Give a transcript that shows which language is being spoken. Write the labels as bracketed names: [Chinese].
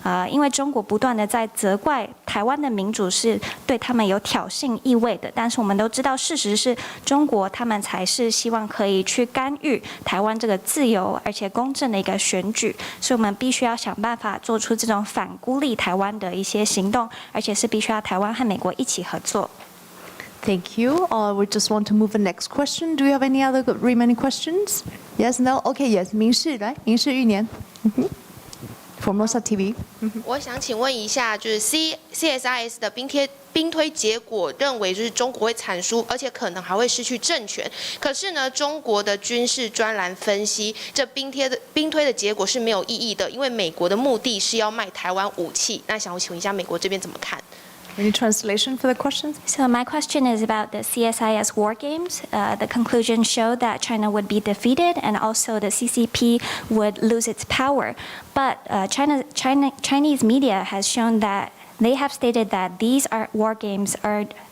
[Chinese] 因为中国不断的在责怪台湾的民主是对他们有挑衅意味的，但是我们都知道事实是中国他们才是希望可以去干预台湾这个自由而且公正的一个选举，所以我们必须要想办法做出这种反孤立台湾的一些行动，而且是必须要台湾和美国一起合作。 [English] Thank you. We just want to move the next question. Do you have any other remaining questions? Yes, no? Okay, yes. [Chinese] 民视来，民视玉年。 [English] Formosa TV. [Chinese] 我想请问一下，就是 CSIS 的兵推结果认为就是中国会惨输，而且可能还会失去政权。可是呢，中国的军事专栏分析，这兵推的结果是没有意义的，因为美国的目的是要卖台湾武器。那想请问一下，美国这边怎么看？ [English] Any translation for the question? So my question is about the CSIS war games. The conclusion showed that China would be defeated and also the CCP would lose its power. But Chinese media has shown that they have stated that these war games are